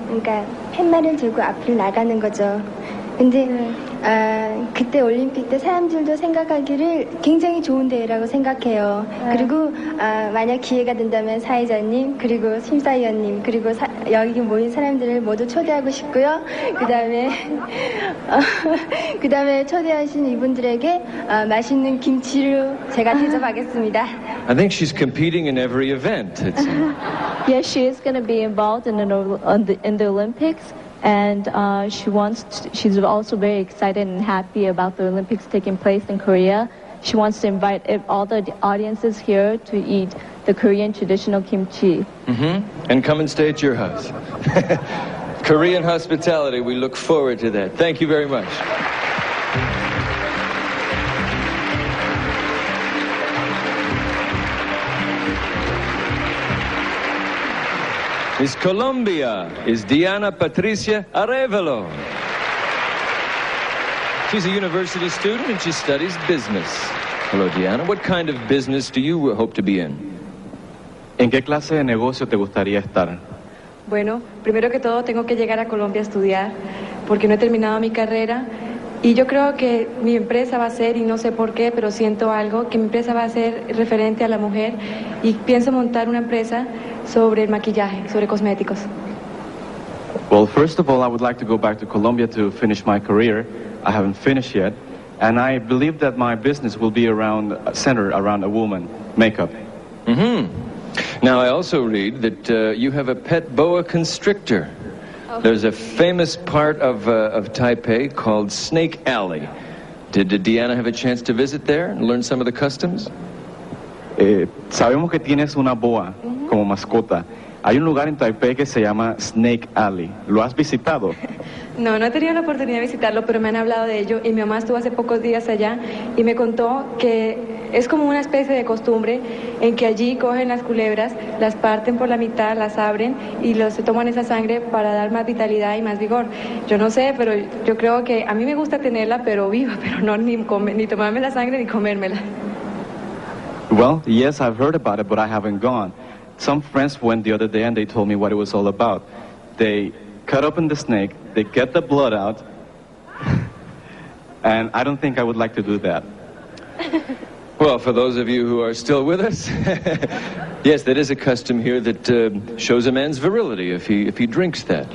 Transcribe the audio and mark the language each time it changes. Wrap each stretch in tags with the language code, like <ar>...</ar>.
<ko>그러니까 팻말을 들고 앞을 나가는 거죠. 근데 그때 올림픽 때 사람들도 생각하기를 굉장히 좋은 대회라고 생각해요. 그리고 만약 기회가 된다면 사회자님, 그리고 심사위원님, 그리고 여기 모인 사람들을 모두 초대하고 싶고요. 그 다음에 초대하신 이분들에게 맛있는 김치를 제가 대접하겠습니다.</ko> <en>I think she's competing in every event. Yes, she is going to be involved in the Olympics. And she's also very excited and happy about the Olympics taking place in Korea. She wants to invite all the audiences here to eat the Korean traditional kimchi. And come and stay at your house. Korean hospitality, we look forward to that. Thank you very much. Miss Colombia is Diana Patricia Arevalo. She's a university student and she studies business. Hello, Diana. What kind of business do you hope to be in?</en> <es>¿En qué clase de negocio te gustaría estar? Bueno, primero que todo tengo que llegar a Colombia a estudiar porque no he terminado mi carrera y yo creo que mi empresa va a ser, y no sé por qué, pero siento algo, que mi empresa va a ser referente a la mujer y pienso montar una empresa sobre el maquillaje, sobre cosméticos.</es> <en>Well, first of all, I would like to go back to Colombia to finish my career. I haven't finished yet, and I believe that my business will be centered around a woman, makeup. Now, I also read that you have a pet boa constrictor. There's a famous part of Taipei called Snake Alley. Did Deanna have a chance to visit there and learn some of the customs?</en> <es>Sabemos que tienes una boa como mascota. Hay un lugar en Taipei que se llama Snake Alley. ¿Lo has visitado? No, no he tenido la oportunidad de visitarlo, pero me han hablado de ello y mi mamá estuvo hace pocos días allá y me contó que es como una especie de costumbre en que allí cogen las culebras, las parten por la mitad, las abren y se toman esa sangre para dar más vitalidad y más vigor. Yo no sé, pero yo creo que a mí me gusta tenerla, pero viva, pero no ni tomarme la sangre ni comérmela.</es> <en>Well, yes, I've heard about it, but I haven't gone. Some friends went the other day and they told me what it was all about. They cut open the snake, they get the blood out, and I don't think I would like to do that. Well, for those of you who are still with us, yes, that is a custom here that shows a man's virility if he drinks that.</en>